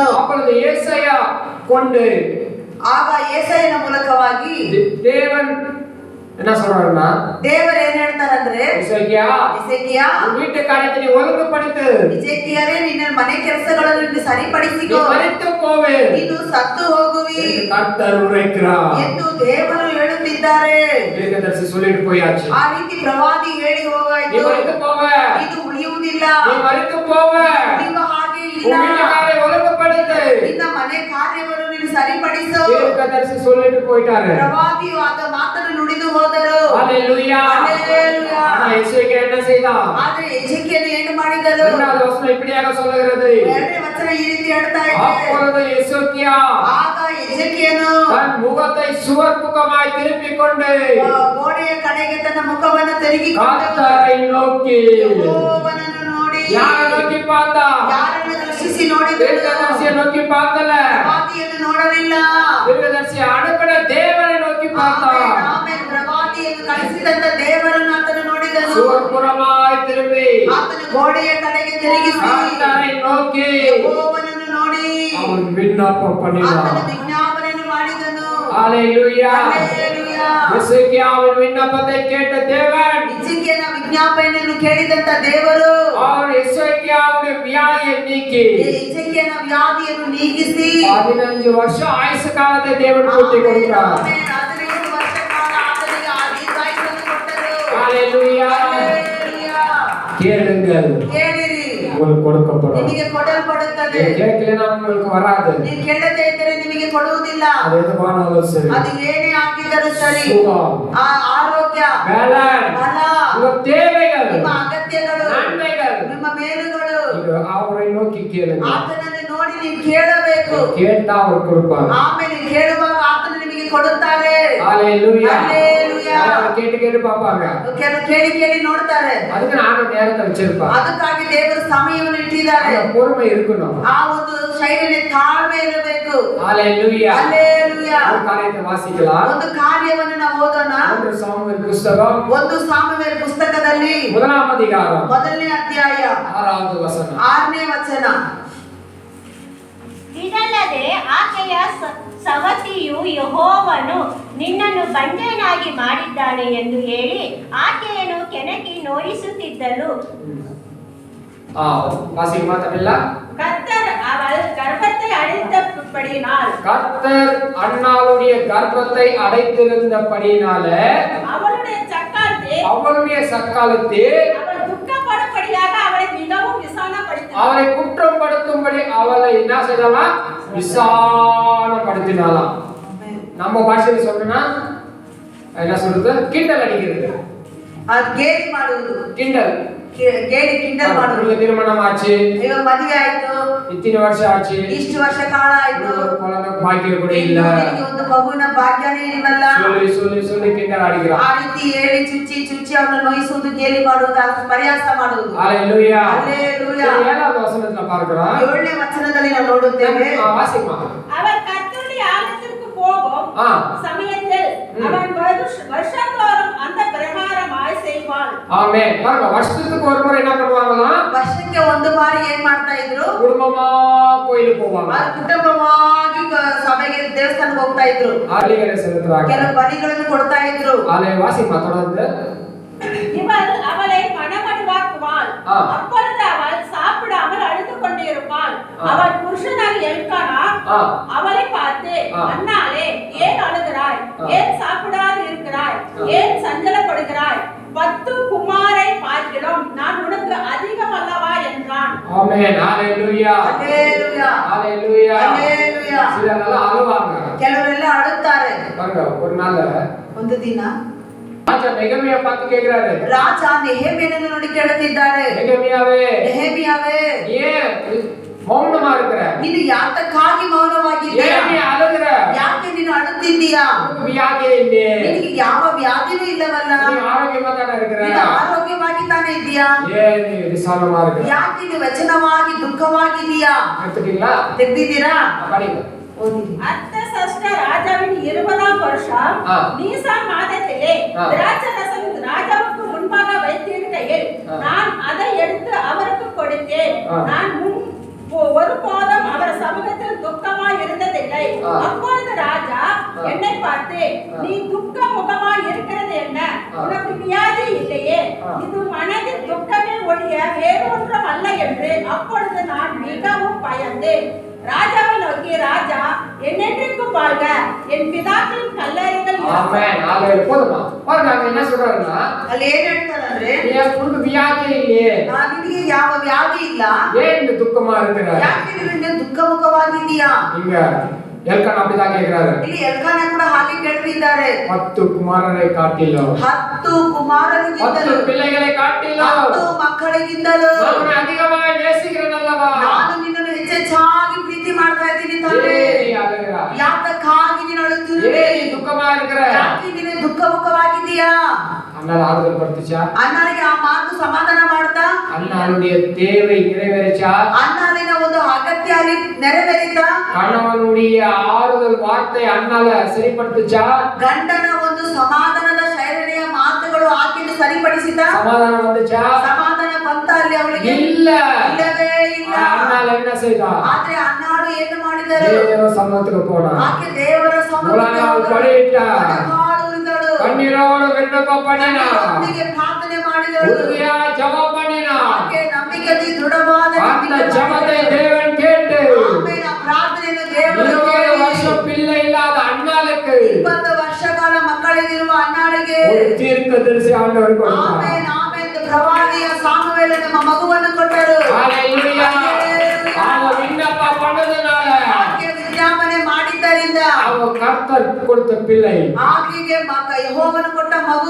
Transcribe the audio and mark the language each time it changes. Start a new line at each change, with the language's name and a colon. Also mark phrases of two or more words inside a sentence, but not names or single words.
Tamil: அப்பொழுது ஏசாயா கொண்டு
Kannada: ಆಗ ಏಸಾಯನ ಮೂಲಕವಾಗಿ
Tamil: தேவன் என்ன சொல்றாருன்னா,
Kannada: ದೇವರು ಏನ್ ಹೇಳ್ತಾರಂದ್ರೆ,
Tamil: எசேக்கியா
Kannada: ಎಸೇಕಿಯ,
Tamil: உன் வீட்டு காரியத்தை நீ ஒழுங்குபடுத்து,
Kannada: ಎಸೇಕಿಯರೇ ನಿನ್ನ ಮನೆ ಕೆಲಸಗಳನ್ನು ನೀನು
Tamil: நீ
Kannada: ಸರಿಪಡಿಸಿಕೋ,
Tamil: மரித்து போவே
Kannada: ನೀನು ಸತ್ತು ಹೋಗುವಿ
Tamil: என்று கர்த்தர் உரைக்கிறார்.
Kannada: ಎಂದು ದೇವರು ಹೇಳುತ್ತಿದ್ದಾರೆ.
Tamil: தீர்க்கதரிசி சொல்லிட்டு போயாச்சு.
Kannada: ಆ ರೀತಿ ಪ್ರವಾದಿ ಹೇಳಿ
Tamil: நீ
Kannada: ಹೋಗಾಯ್ತು.
Tamil: மரித்து போவ,
Kannada: ಇದು ಉಳಿಯುವುದಿಲ್ಲ,
Tamil: நீ மரித்து போவ,
Kannada: ಉಳಿಯುವ ಹಾಗೆ
Tamil: உன்
Kannada: ಇಲ್ಲ.
Tamil: வீட்டு காரியம் ஒழுங்குபடுத்து.
Kannada: ನಿನ್ನ ಮನೆ ಕಾರ್ಯವನ್ನು ನೀನು ಸರಿಪಡಿಸು.
Tamil: தீர்க்கதரிசி சொல்லிட்டு போயிட்டாரு.
Kannada: ಪ್ರವಾದಿಯು ಆದ ಮಾತನ್ನು ನುಡಿದು ಹೋದರು.
Tamil: ஹalleluya. ஹalleluya. ஆனா எசேக்கியா என்ன செய்தான்?
Kannada: ಆದ್ರೆ ಎಸೇಕಿಯನು ಏನು ಮಾಡಿದರು?
Tamil: இரண்டாவது வசனம் இப்படியாக சொல்லுகிறது,
Kannada: ಎರಡನೇ ವಚನ ಈ ರೀತಿ ಹೇಳ್ತಾ ಇದೆ,
Tamil: அப்பொழுது எசேக்கியா
Kannada: ಆಗ ಎಸೇಕಿಯನು
Tamil: தன் முகத்தை சுவர் முகமாய் திருப்பிக் கொண்டு
Kannada: ಗೋಡೆಯ ಕಡೆಗೆ ತನ್ನ ಮುಖವನ್ನು ತಿರುಗಿಕೊಂಡು
Tamil: கர்த்தரை நோக்கி,
Kannada: ಯೆಹೋವನನ್ನು ನೋಡಿ,
Tamil: யாரை நோக்கி பார்த்தா?
Kannada: ಯಾರನ್ನು ದೃಷ್ಟಿಸಿ ನೋಡಿದನು?
Tamil: தீர்க்கதரிசியை நோக்கி பார்க்கல,
Kannada: ಪ್ರವಾದಿಯನ್ನು ನೋಡಲಿಲ್ಲ.
Tamil: தீர்க்கதரிசி அனுப்பின தேவனை நோக்கி பார்த்தான்.
Kannada: ಆಮೇಲೆ ಪ್ರವಾದಿಯನ್ನು ಕಳಿಸಿದಂತ ದೇವರನ್ನು ಆತನು ನೋಡಿದನು.
Tamil: சுவர் புறமாய் திரும்பಿ
Kannada: ಆತನು ಗೋಡೆಯ ಕಡೆಗೆ ತಿರುಗಿಸಿ
Tamil: கர்த்தரை நோக்கி
Kannada: ಯೆಹೋವನನ್ನು ನೋಡಿ
Tamil: அவன் விண்ணப்பம்
Kannada: ಆತನು
Tamil: பண்ணினான்.
Kannada: ವಿಜ್ಞಾಪನೆಯನ್ನು ಮಾಡಿದನು.
Tamil: ஹalleluya.
Kannada: ಹಲ್ಲೆಲೂಯಾ.
Tamil: எசேக்கியாவின் விண்ணப்பத்தை கேட்ட தேவன்
Kannada: ಹಿಜ್ಕೀಯನ ವಿಜ್ಞಾಪನೆಯನ್ನು ಕೇಳಿದಂತ ದೇವರು
Tamil: அவர் எசேக்கியாவுடைய வியாதியை நீக்கி
Kannada: ಹಿಜ್ಕೀಯನ ವ್ಯಾಧಿಯನ್ನು ನೀಗಿಸಿ
Tamil: 15 வருஷம் ஆயுசு காலத்தை தேவன் கூட்டி கொடுத்தார்.
Kannada: 15 ವರ್ಷ ಕಾಲ ಆತನಿಗೆ ಆ ದೀರ್ಘಾಯುಷ್ಯವನ್ನು ಕೊಟ್ಟರು.
Tamil: ஹalleluya.
Kannada: ಹಲ್ಲೆಲೂಯಾ.
Tamil: கேளுங்கள்,
Kannada: ಕೇಳಿರಿ,
Tamil: உங்களுக்கு கொடுக்கப்படும்.
Kannada: ನಿಮಗೆ ಕೊಡಲ್ಪಡುತ್ತದೆ.
Tamil: நீங்க கேட்கலனா உங்களுக்கு வராது.
Kannada: ನೀವು ಕೇಳದೇ ಇದ್ದರೆ ನಿಮಗೆ ಕೊಡುವುದಿಲ್ಲ.
Tamil: அது எதுவானாலும் சரி.
Kannada: ಅದು ಏನೇ ಆಗಿದ್ದರೂ ಸರಿ,
Tamil: சுகம்,
Kannada: ಆ ಆರೋಗ್ಯ,
Tamil: பலன்,
Kannada: ಬಲ,
Tamil: உங்க தேவைகள்,
Kannada: ನಿಮ್ಮ ಅಗತ್ಯಗಳು,
Tamil: நன்மைகள்,
Kannada: ನಿಮ್ಮ ಮೇಲುಗಳು
Tamil: நீங்க அவரை நோக்கி கேளுங்க.
Kannada: ಆತನನ್ನು ನೋಡಿ ನೀವು ಕೇಳಬೇಕು.
Tamil: கேட்டா அவர் கொடுப்பார்.
Kannada: ಆಮೇಲೆ ಕೇಳುವಾಗ ಆತನು ನಿಮಗೆ ಕೊಡುತ್ತಾರೆ.
Tamil: ஹalleluya.
Kannada: ಹಲ್ಲೆಲೂಯಾ.
Tamil: அவர் கேட்டு கேட்டு பாப்பாங்க.
Kannada: ಕೆಲವು ಕೇಳಿ ಕೇಳಿ ನೋಡ್ತಾರೆ.
Tamil: அதுக்கு நானும் நேரத்தை வச்சிருப்பேன்.
Kannada: ಅದಕ್ಕಾಗಿ ದೇವರು ಸಮಯವನ್ನು ಇಟ್ಟಿದ್ದಾರೆ.
Tamil: அந்த பொறுமை இருக்கணும்.
Kannada: ಆ ಒಂದು ಶೈಲಿಯಲ್ಲಿ ತಾಳ್ಮೆ ಇರಬೇಕು.
Tamil: ஹalleluya.
Kannada: ಹಲ್ಲೆಲೂಯಾ.
Tamil: ஒரு காரியத்தை வாசிக்கலாம்.
Kannada: ಒಂದು ಕಾರ್ಯವನ್ನು ನಾವು ಓದೋಣ.
Tamil: 1 சாமுவேல் புத்தகம்
Kannada: 1 ಸಾಮುವೇಲ ಪುಸ್ತಕದಲ್ಲಿ
Tamil: 1ஆம் அதிகாரம்
Kannada: ಮೊದಲನೇ ಅಧ್ಯಾಯ
Tamil: 6வது ವಚನ.
Kannada: 6ನೇ ವಚನ. ಇದಲ್ಲದೆ ಆಕೆಯ ಸವತಿಯು ಯೆಹೋವನು ನಿನ್ನನ್ನು ಬಂಜೆಯನ್ನಾಗಿ ಮಾಡಿದ್ದಾನೆ ಎಂದು ಹೇಳಿ ಆಕೆಯನ್ನು ಕೆಣಕಿ ನೋಯಿಸುತ್ತಿದ್ದಳು.
Tamil: வாசிக்குமா தமிழ்ல? கர்த்தர் அவள் கர்ப்பத்தை அடைத்தபடியினால் கர்த்தர் அன்னாளுடைய கர்ப்பத்தை அடைத்திருந்தபடியினால அவளுடைய சக்காலத்தில் அவள் துக்கப்படும்படியாக அவளை மிகவும் விசாலப்படுத்தினாள். அவளை குற்றப்படுத்தும்படி அவளை என்ன செய்யலாம்? விசாலப்படுத்தினாலாம். நம்ம பாஷையில சொல்லணும்னா என்ன சொல்றது? கிண்டல் அடிக்கிறது.
Kannada: ಅದು ಗೇಲಿ ಮಾಡುವುದು.
Tamil: கிண்டல்
Kannada: ಗೇಲಿ ಕಿಂಡಲ್ ಮಾಡುವುದು.
Tamil: திருமணம் ஆச்சு,
Kannada: ಇವಾಗ ಮದುವೆ ಆಯ್ತು,
Tamil: இத்தனை வருஷம் ஆச்சு,
Kannada: ಇಷ್ಟು ವರ್ಷ ಕಾಲ ಆಯ್ತು,
Tamil: குழந்தை பாக்கியம் கூட இல்ல,
Kannada: ನಿನಗೆ ಒಂದು ಮಗುವಿನ ಭಾಗ್ಯನೇ ಇಲ್ವಲ್ಲ,
Tamil: சொல்லி சொல்லி சொல்லி கிண்டல் அடிக்கிறான்.
Kannada: ಆ ರೀತಿ ಹೇಳಿ ಚುಚ್ಚಿ ಚುಚ್ಚಿ ಅವನು ನೋಯಿಸುವುದು, ಗೇಲಿ ಮಾಡುವುದು, ಅದಕ್ಕೆ ಪರಿಹಾಸ ಮಾಡುವುದು.
Tamil: ஹalleluya.
Kannada: ಹಲ್ಲೆಲೂಯಾ.
Tamil: 7வது வசனத்துல பார்க்கிறோம்.
Kannada: 7ನೇ ವಚನದಲ್ಲಿ ನಾವು ನೋಡುತ್ತೇವೆ.
Tamil: வாசிமா. அவர் கர்த்தருடைய ஆலயத்திற்கு போகும் சமயத்தில் அவன் வருஷந்தோறும் அந்த பிரகாரமாய் செய்வாள். ஆமென். பாருங்க, வருஷத்துக்கு ஒரு முறை என்ன பண்ணுவாங்களாம்?
Kannada: ವರ್ಷಕ್ಕೆ ಒಂದು ಬಾರಿ ಏನ್ ಮಾಡ್ತಾ ಇದ್ರು?
Tamil: குடும்பமா கோயிலுக்கு போவாங்க.
Kannada: ಕುಟುಂಬವಾಗಿ ಸಭೆಗೆ ದೇವಸ್ಥಾನಕ್ಕೆ ಹೋಗ್ತಾ ಇದ್ರು.
Tamil: ஆலிகளை செலுத்துறாங்க.
Kannada: ಕೆಲವು ಬಲಿಗಳನ್ನು ಕೊಡ್ತಾ ಇದ್ರು.
Tamil: ஆலை வாசிமா தொடர்ந்து. இவள் அவளை மனமடிவாக்குவாள். அப்பொழுது அவள் சாப்பிடாமல் அழுது கொண்டிருப்பாள். அவள் புருஷனார் எல்கானா அவளை பார்த்து, அன்னாளே, ஏன் அழுகிறாய்? ஏன் சாப்பிடாது இருக்கிறாய்? ஏன் சஞ்சலப்படுகிறாய்? 10 குமாரை பார்க்கிறோம், நான் உனக்கு அதிகம் அல்லவா என்றான். ஆமென். ஹalleluya. ஹalleluya. ஹalleluya. ஹalleluya. சிலரெல்லாம் அழுவாங்க.
Kannada: ಕೆಲವರೆಲ್ಲ ಅಳುತ್ತಾರೆ.
Tamil: பாருங்க, ஒரு நாள்
Kannada: ಒಂದು ದಿನ
Tamil: ராஜா நெகமியா பார்த்து கேக்குறாரு.
Kannada: ರಾಜ ನೆಹೆಮಿಯನನ್ನು ನೋಡಿ ಕೇಳುತ್ತಿದ್ದಾರೆ.
Tamil: நெகமியாவே,
Kannada: ನೆಹೆಮಿಯಾವೇ,
Tamil: ஏன் மௌனமா இருக்கிற?
Kannada: ನೀನು ಯಾತಕ್ಕಾಗಿ ಮೌನವಾಗಿದ್ದೀಯಾ?
Tamil: ஏன் நீ அழுகுற?
Kannada: ಯಾಕೆ ನೀನು ಅಳುತ್ತಿದ್ದೀಯಾ?
Tamil: வியாதியே இல்லையே,
Kannada: ನಿನಗೆ ಯಾವ ವ್ಯಾಧಿನೂ ಇಲ್ಲವಲ್ಲ,
Tamil: நீ ஆரோக்கியமா தானே இருக்கிற,
Kannada: ನೀನು ಆರೋಗ್ಯವಾಗಿ ತಾನೇ ಇದ್ದೀಯಾ?
Tamil: ஏன் நீ விசாலமா இருக்கிற?
Kannada: ಯಾಕೆ ನೀನು ವಚನವಾಗಿ ದುಃಖವಾಗಿದ್ದೀಯಾ?
Tamil: எடுத்துட்டீங்களா?
Kannada: ತೆಗ್ದಿದ್ದೀರಾ?
Tamil: படிங்க.
Kannada: ஓதிரி.
Tamil: அர்த்தசஷ்ட ராஜாவின் 20ஆம் வருஷம் ஆ. நீசான் மாதத்திலே ஆ. திராட்சரசம் ராஜாவுக்கு முன்பாக வைத்திருக்கையில் ஆ. நான் அதை எடுத்து அவருக்கு கொடுத்தேன். ஆ. நான் ஒருபோதும் அவர் சமூகத்தில் துக்கமாய் இருந்ததில்லை. ஆ. அப்பொழுது ராஜா ஆ. என்னை பார்த்து, ஆ. நீ துக்க முகமாய் இருக்கிறது என்ன? ஆ. உனக்கு வியாதி இல்லையே, ஆ. இது மனதில் துக்கமே ஒழிய வேறொன்றும் அல்ல என்று. அப்பொழுது நான் மிகவும் பயந்தேன். ராஜாவை நோக்கி, ராஜா என்னென்றைக்கும் வாழ்க, என் பிதாக்களின் கல்லறைகள் ஆமென். ஹalleluya. போதுமா? பாருங்க அங்க என்ன சொல்றாருன்னா,
Kannada: ಅಲ್ಲಿ ಏನ್ ಹೇಳ್ತಾರಂದ್ರೆ,
Tamil: உனக்கு வியாதி இல்லையே,
Kannada: ನಿನಗೆ ಯಾವ ವ್ಯಾಧಿ ಇಲ್ಲ,
Tamil: ஏன் இந்த துக்கமா இருக்கிற?
Kannada: ಯಾಕೆ ನೀನು ದುಃಖಮುಖವಾಗಿದ್ದೀಯಾ?
Tamil: இங்க எல்கானா அப்படிதான் கேக்குறாரு.
Kannada: ಇಲ್ಲಿ ಎಲ್ಕಾನ ಕೂಡ ಹಾಗೆ ಕೇಳ್ತಿದ್ದಾರೆ.
Tamil: 10 குமாரரை காட்டிலும்
Kannada: 10 ಕುಮಾರರಿಗಿಂತಲೂ
Tamil: 10 பிள்ளைகளை காட்டிலும்
Kannada: 10 ಮಕ್ಕಳಿಗಿಂತಲೂ
Tamil: நான் அதிகமாக நேசிக்கிறேன் அல்லவா?
Kannada: ನಾನು ನಿನ್ನನ್ನು ಹೆಚ್ಚೆಚ್ಚಾಗಿ ಪ್ರೀತಿ ಮಾಡ್ತಾ ಇದ್ದೀನಿ ತಂದೆ.
Tamil: ஏன் அழுகிறா?
Kannada: ಯಾತಕ್ಕಾಗಿ ನೀನು ಅಳುತ್ತಿರುವೆ?
Tamil: ஏன் நீ துக்கமா இருக்கிற?
Kannada: ಯಾಕೆ ನೀನು ದುಃಖಮುಖವಾಗಿದ್ದೀಯಾ?
Tamil: அண்ணால ஆறுதல் படுத்துச்சா?
Kannada: ಅಣ್ಣನಿಗೆ ಆ ಮಾತು ಸಮಾಧಾನ ಮಾಡ್ತಾ,
Tamil: அண்ணாளுடைய தேவை நிறைவேறிச்சா?
Kannada: ಅಣ್ಣನಿನ ಒಂದು ಅಗತ್ಯ ಅಲ್ಲಿ ನೆರವೇರಿತ,
Tamil: கணவனுடைய ஆறுதல் வார்த்தை அண்ணால சரிப்படுத்துச்சா?
Kannada: ಗಂಡನ ಒಂದು ಸಮಾಧಾನದ ಶೈಲಿಯ ಮಾತುಗಳು ಆಕೆಯನ್ನು ಸರಿಪಡಿಸಿದ,
Tamil: சமாதானம் வந்துச்சா?
Kannada: ಸಮಾಧಾನ ಬಂತ ಅಲ್ಲಿ ಅವಳಿಗೆ?
Tamil: இல்ல.
Kannada: ಇಲ್ಲವೇ ಇಲ್ಲ.
Tamil: அண்ணால என்ன செய்தா?
Kannada: ಆದ್ರೆ ಅಣ್ಣಾಳು ಏನು ಮಾಡಿದರು?
Tamil: தேவ சமூகத்துக்கு போனா,
Kannada: ಆಕೆ ದೇವರ
Tamil: முழங்கால்
Kannada: ಸಮ್ಮುಖದಲ್ಲಿ
Tamil: படியிட்டா,
Kannada: ಮೊಣಕಾಲು ಉರಿದಳು.
Tamil: கண்ணீரோடு விண்ணப்பம் பண்ணினா,
Kannada: ಕಣ್ಣೀರೊಂದಿಗೆ ಪ್ರಾರ್ಥನೆ ಮಾಡಿದಳು.
Tamil: உறுதியா ஜெபம் பண்ணினா,
Kannada: ಆಕೆ ನಂಬಿಕೆಯಲ್ಲಿ ದೃಢವಾದ
Tamil: அந்த
Kannada: ನಂಬಿಕೆ
Tamil: ஜெபத்தை
Kannada: ಮಾಡಿದಳು.
Tamil: தேவன் கேட்டு
Kannada: ಆಮೇಲೆ ಆ ಪ್ರಾರ್ಥನೆಯನ್ನು ದೇವರು
Tamil: 20
Kannada: ಕೇಳಿ,
Tamil: வருஷம் பிள்ளை இல்லாத அண்ணாளுக்கு
Kannada: 20 ವರ್ಷಕಾಲ ಮಕ್ಕಳಿಗಿರುವ ಅಣ್ಣಾಳಿಗೆ
Tamil: ஒரு தீர்க்கதரிசி ஆண்டவர் கொடுத்தார்.
Kannada: ಆಮೇಲೆ ಪ್ರವಾದಿಯ ಸಾಮುವೇಲ ನಮ್ಮ ಮಗುವನ್ನು ಕೊಟ್ಟರು.
Tamil: ஹalleluya. அவங்க விண்ணப்பம் பண்ணதுனால
Kannada: ಆಕೆ ವಿಜ್ಞಾಪನೆ ಮಾಡಿದ್ದರಿಂದ
Tamil: அவங்க கர்த்தர் கொடுத்த பிள்ளை
Kannada: ಆಕೆಗೆ ಯೆಹೋವನು ಕೊಟ್ಟ ಮಗು